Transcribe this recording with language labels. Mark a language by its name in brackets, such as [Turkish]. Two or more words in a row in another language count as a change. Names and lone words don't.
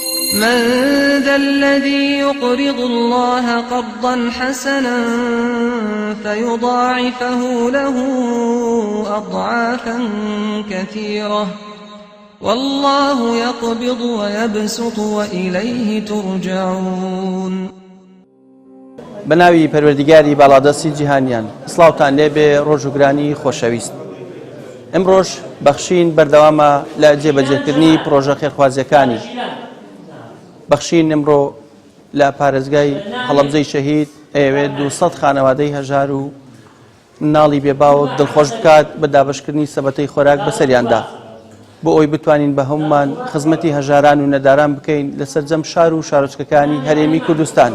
[Arabic] من ذا الذي يقرض الله قرضا حسنا فيضاعفه له أضعافا كثيرة والله يقبض ويبسط وإليه ترجعون. [Central Kurdish] بناوی پەروەردیگاری باڵادەستی جیهانیان، سڵاوتان لێبێ ڕۆژوگرانی خۆشەویست. ئەمڕۆژ بەخشین بەردەوامە لە جێبەجێکردنی پرۆژە خێرخوازیەکانی. بەخشین ئەمڕۆ لە پارێزگای هەڵەبجەی شەهید ئەوێت 200 خانەوادەی هەژار و مناڵی بێباوت دڵخۆش بکات بە دابەشکردنی سەبەتەی خۆراک بەسەریاندا بۆ ئەوی بتوانین بە هەمومان خزمەتی هەژاران و نەداران بکەین لە سەرجەم شار و شارۆچکەکانی هەرێمی کوردستان.